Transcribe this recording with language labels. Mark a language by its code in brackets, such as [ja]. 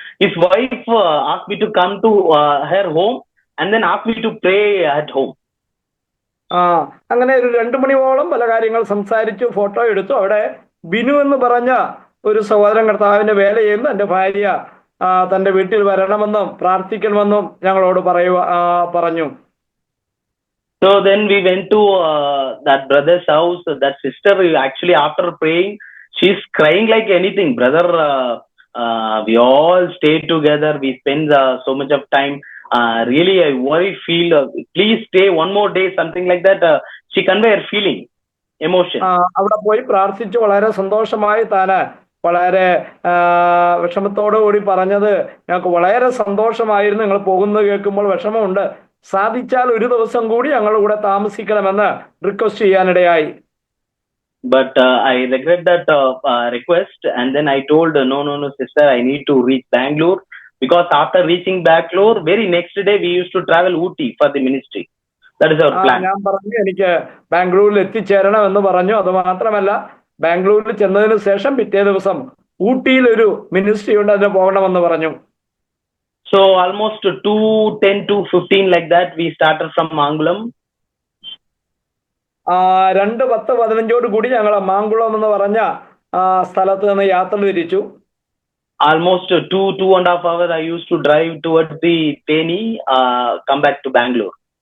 [en] His wife asked me to come to her home and then asked me to pray at home. [ml] അങ്ങനെ ഒരു 2 മണിയോളം പല കാര്യങ്ങൾ സംസാരിച്ചു, photo എടുത്തു. അവിടെ ബിനു എന്ന് പറഞ്ഞ ഒരു സഹോദരൻ കർത്താവിന്റെ വേല ചെയ്യുന്നു. എൻ്റെ ഭാര്യ തന്റെ വീട്ടിൽ വരണമെന്നും പ്രാർത്ഥിക്കണമെന്നും ഞങ്ങളോട് പറഞ്ഞു. [en] So then we went to that brother's house. That sister, actually after praying, she's crying like anything. Brother, we all stayed together. We spent so much of time. Really, I worry, feel, please stay one more day, something like that. She convey her feeling, emotion. [ml] അവിടെ പോയി പ്രാർത്ഥിച്ചു. വളരെ സന്തോഷമായി താന് വളരെ വിഷമത്തോടു കൂടി പറഞ്ഞത്, ഞങ്ങൾക്ക് വളരെ സന്തോഷമായിരുന്നു, നിങ്ങൾ പോകുന്നത് കേൾക്കുമ്പോൾ വിഷമമുണ്ട്, സാധിച്ചാൽ ഒരു ദിവസം കൂടി ഞങ്ങളുടെ കൂടെ താമസിക്കണമെന്ന് request ചെയ്യാനിടയായി. [en] but I regret that request, and then I told no, sister, I need to reach Bangalore, because after reaching Bangalore, very next day we used to travel Ooty for the ministry. That is our plan. [ml] ഞാൻ പറഞ്ഞു എനിക്ക് ബാംഗ്ലൂരിൽ എത്തിച്ചേരണം എന്ന് പറഞ്ഞു. അത് മാത്രമല്ല, ബാംഗ്ലൂരിൽ ചെന്നതിന് ശേഷം പിറ്റേ ദിവസം ഊട്ടിയിൽ ഒരു മിനിസ്ട്രി ഉണ്ട്, അതിന് പോകണമെന്ന് പറഞ്ഞു. [en] So almost 2:10 to 15 like that, we started from Mangulam. [ml] 2:10-15 കൂടി ഞങ്ങൾ മാങ്കുളം എന്ന് പറഞ്ഞ സ്ഥലത്ത് നിന്ന് യാത്ര തിരിച്ചു. [en] Almost 2.5 hours I used to drive towards the Theni, come back to Bangalore.